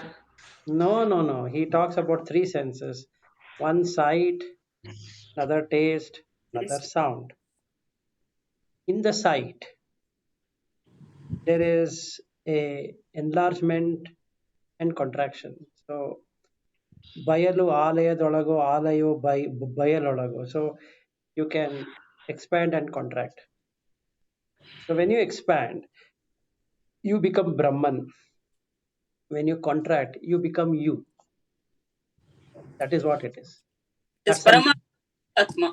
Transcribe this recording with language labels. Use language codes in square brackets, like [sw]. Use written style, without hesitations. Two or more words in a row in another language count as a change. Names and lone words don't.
[en] No. He talks about three senses: one sight, another taste, another sound. In the sight, there is a enlargement and contraction. [kn] So ಬಯಲು ಆಲಯದೊಳಗೋ ಆಲಯೋ ಬಯಲೊಳಗೋ. [en] So you can expand and contract. So when you expand, you become Brahman. When you contract, you become you. That is what it is. It is That's some. Paramatma.